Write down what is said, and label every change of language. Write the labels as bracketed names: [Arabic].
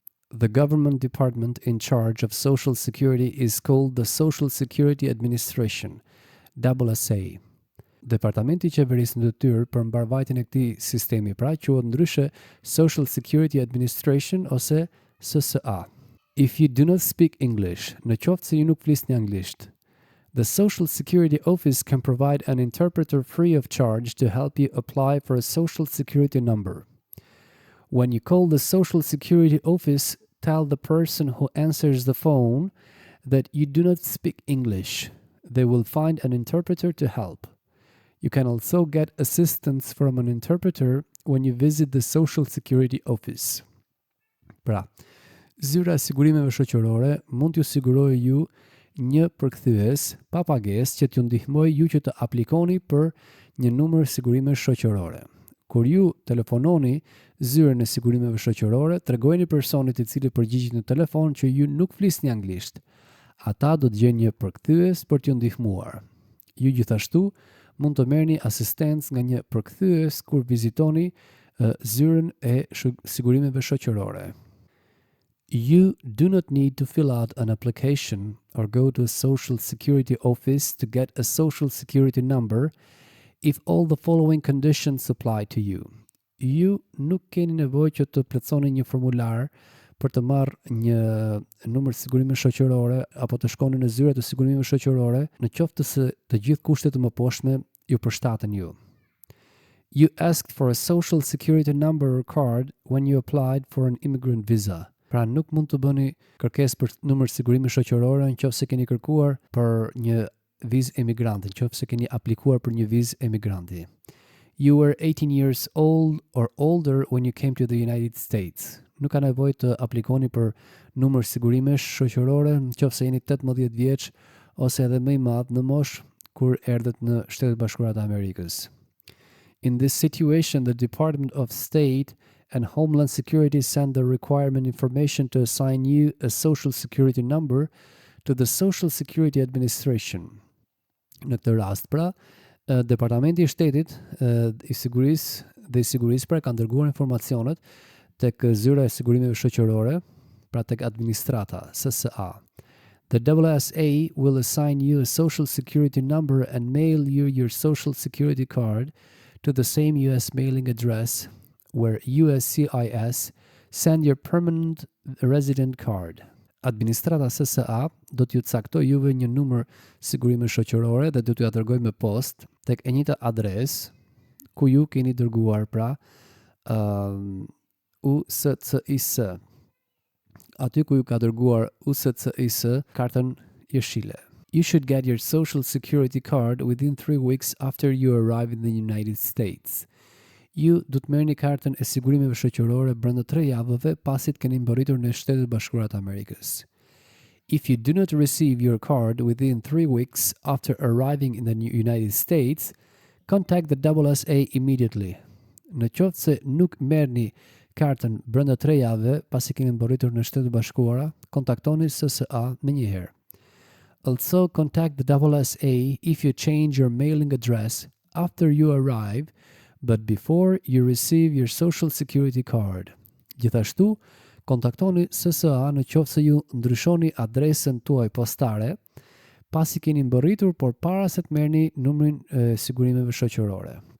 [English] The government department in charge of Social Security is called the Social Security Administration, SSA. [Albanian] Departamenti i qeverisë në detyrë për mbarvajtjen e këtij sistemi, pra quhet ndryshe Social Security Administration ose SSA. [English] If you do not speak English, [Albanian] në qoftë se ju nuk flisni anglisht, [English] the Social Security Office can provide an interpreter free of charge to help you apply for a Social Security number. When you call the Social Security Office, tell the person who answers the phone that you do not speak English. They will find an interpreter to help. You can also get assistance from an interpreter when you visit the Social Security Office. [Albanian] Pra, zyra e sigurimeve shoqërore mund t'ju sigurojë ju një përkthyes pa pagesë që t'ju ndihmojë ju që të aplikoni për një numër sigurime shoqërore. Kur ju telefononi zyrën e sigurimeve shoqërore, tregojeni personit i cili përgjigjet në telefon që ju nuk flisni anglisht. Ata do të gjejnë një përkthyes për t'ju ndihmuar. Ju gjithashtu mund të merrni asistencë nga një përkthyes kur vizitoni zyrën e sigurimeve shoqërore. [English] You do not need to fill out an application or go to a Social Security office to get a Social Security number if all the following conditions apply to you. [Albanian] Ju nuk keni nevojë që të plotësoni një formular për të marrë një numër sigurimi shoqërore apo të shkoni në zyra të sigurimeve shoqërore, në qoftë se të gjithë kushtet e mëposhme ju përshtaten ju. [English] You asked for a Social Security number or card when you applied for an immigrant visa. [Albanian] Pra nuk mund të bëni kërkesë për numër sigurimi shoqërore nëse keni kërkuar për një vizë emigranti, nëse keni aplikuar për një vizë emigranti. [English] You were 18 years old or older when you came to the United States. [Albanian] Nuk ka nevojë të aplikoni për numër sigurimesh shoqërore nëse jeni 18 vjeç ose edhe më i madh në moshë kur erdhët në Shtetet Bashkuara të Amerikës. [English] In this situation, the Department of State and Homeland Security send the requirement information to assign you a Social Security number to the Social Security Administration. [Albanian] Në këtë rast, pra, Departamenti i Shtetit i Sigurisë pra ka dërguar informacionet tek zyra e sigurimeve shoqërore, pra tek administrata SSA. [English] The SSA will assign you a Social Security number and mail you your Social Security card to the same US mailing address where USCIS send your permanent resident card. [Albanian] Administrata SSA do t'ju caktoj juve një numër sigurime shoqërore dhe do t'ju dërgoj me post tek e njëjta adresë ku ju keni dërguar pra USCIS. Aty ku ju ka dërguar USCIS kartën jeshile. [English] You should get your Social Security card within 3 weeks after you arrive in the United States. [Albanian] Ju do të merrni kartën e sigurimeve shoqërore brenda 3 javëve pasi të keni mbërritur në Shtetet Bashkuara të Amerikës. [English] If you do not receive your card within 3 weeks after arriving in the United States, contact the SSA immediately. [Albanian] Në qoftë se nuk merrni kartën brenda 3 javëve pasi keni mbërritur në Shtetet Bashkuara, kontaktoni SSA menjëherë. [English] Also contact the SSA if you change your mailing address after you arrive, but before you receive your Social Security card. [Albanian] Gjithashtu, kontaktoni SSA në qoftë se ju ndryshoni adresën tuaj postare pasi keni mbërritur, por para se të merrni numrin e sigurimeve shoqërore.